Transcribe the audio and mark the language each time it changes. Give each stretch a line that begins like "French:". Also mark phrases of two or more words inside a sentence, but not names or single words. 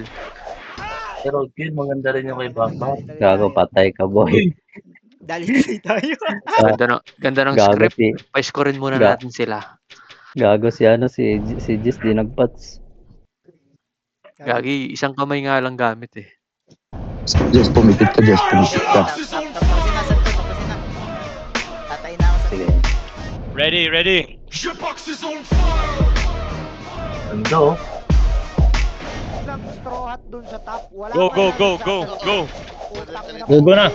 Filipino: Pero yun, maganda rin yung kay Bamba. Gago, patay ka, boy. Dali tayo. Ganda ng Gago script. si, Pa-scorein muna Ga- natin sila. gago si Jess di nag-patch. Gagi, isang kamay nga lang gamit eh. Just pumipit ka, Just. Pumipit ka. Tapusin na. Tatay na ako sa Sige. Ready. Ganda oh. Ng straw hat dun sa top. Wala Go. man lang nagsasalita. Go. Utang na Go na.